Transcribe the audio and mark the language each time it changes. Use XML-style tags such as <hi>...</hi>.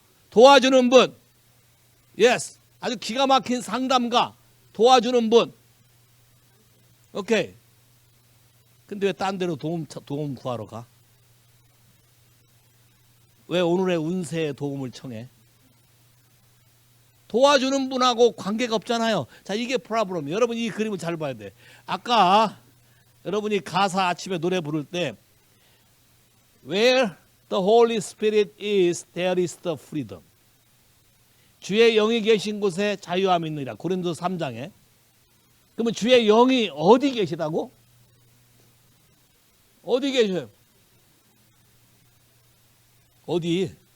<ko>도와주는 분. 예스. 아주 기가 막힌 상담가. 도와주는 분. 오케이. 근데 왜 딴 데로 도움 구하러 가? 왜 오늘의 운세에 도움을 청해? 도와주는 분하고 관계가 없잖아요. 자, 이게 프로블럼. 여러분 이 그림을 잘 봐야 돼. 아까 여러분이 가사 아침에 노래 부를 때</ko> <en>Where the Holy Spirit is, there is the freedom.</en> <ko>주의 영이 계신 곳에 자유함이 있느니라. 고린도서 3장에. 그러면 주의 영이 어디 계시다고? 어디 계셔요? 어디?</ko>